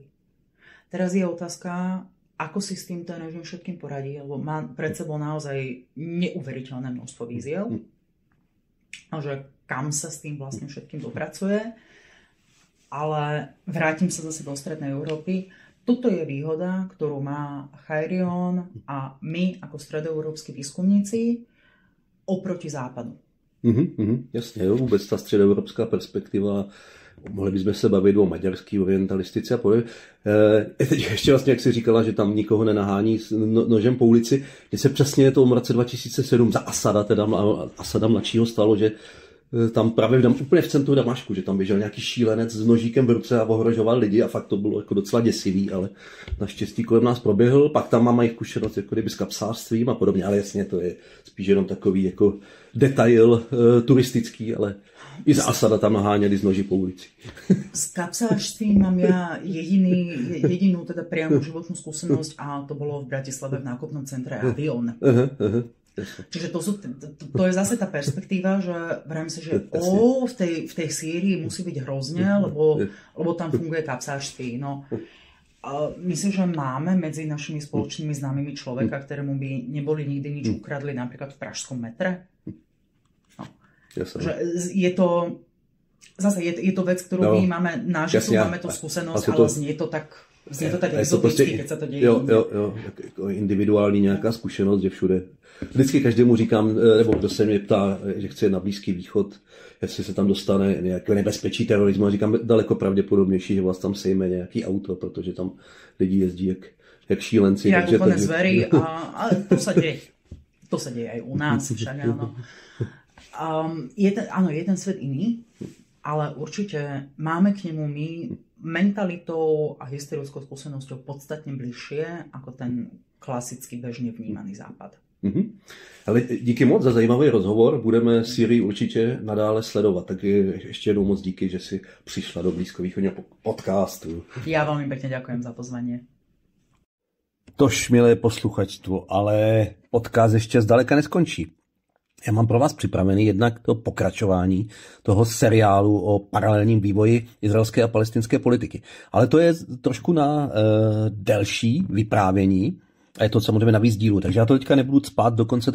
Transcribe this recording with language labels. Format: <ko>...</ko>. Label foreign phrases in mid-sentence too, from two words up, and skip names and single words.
<sk>Teraz je otázka, ako si s tým ten režim všetkým poradí, lebo má pred sebou naozaj neuveriteľné množstvo víziev. A že kam sa s tým vlastne všetkým dopracuje. Ale vrátim sa zase do Strednej Európy. Toto je výhoda, ktorú má Chajrión a my ako stredoeurópski výskumníci oproti západu.</sk> <cs>Jasně, jo, vůbec ta středoevropská perspektiva, mohli bychom se bavit o maďarský orientalistice a podobně. Teď ještě vlastně, jak jsi říkala, že tam nikoho nenahání s nožem po ulici, mně se přesně to v roce 2007 za Asada mladšího stalo, že tam právě úplně v centru Damašku, že tam běžel nějaký šílenec s nožíkem v ruce a ohrožoval lidi a fakt to bylo jako docela děsivý, ale naštěstí kolem nás proběhl. Pak tam mám i zkušenost jako kdyby s kapsářstvím a podobně, ale jasně to je spíš jenom takový jako detail turistický, ale i za Asada tam naháňali z noží po ulici.</cs> <sk>S kapsářstvím mám ja jedinú teda priamu životnú skúsenosť a to bolo v Bratislave v nákupnom centre Avion. Čiže to je zase tá perspektíva, že vrajím si, že v tej Sýrii musí byť hrozne, lebo tam funguje kapsářství. No. Myslím, že máme medzi našimi spoločnými známymi človeka, ktorému by neboli nikdy nič ukradli, napríklad v pražskom metre. No. Že je to vec, ktorú my máme nažitú, máme to skúsenosť, ale znie to tak exoticky, keď sa to deje.</sk> <cs>Jo, jako individuální nějaká zkušenost, že všude. Vždycky každému říkám, nebo kdo se mě ptá, že chce na Blízký východ, jestli se tam dostane nějaké nebezpečí terorismu, a říkám, daleko pravděpodobnější, že vás tam sejme nějaký auto, protože tam lidi jezdí jak šílenci.</cs> <sk>Jak úplne zvery a to sa deje aj u nás, však áno. Je ten svet iný, ale určite máme k nemu my mentalitou a historickou skúsenosťou podstatne bližšie ako ten klasicky bežne vnímaný západ.</sk> <cs>Ale díky moc za zajímavý rozhovor, budeme Sýrii určitě nadále sledovat, tak ještě jednou moc díky, že si přišla do blízkovýchodního podcastu.</cs> <sk>Ja veľmi pekne ďakujem za pozvanie.</sk> <cs>Tož, milé posluchačstvo, ale podcast ještě zdaleka neskončí. Já mám pro vás připravený jednak to pokračování toho seriálu o paralelním vývoji izraelské a palestinské politiky. Ale to je trošku na delší vyprávění a je to samozřejmě na víc dílů, takže já to teďka nebudu cpát do konce</cs>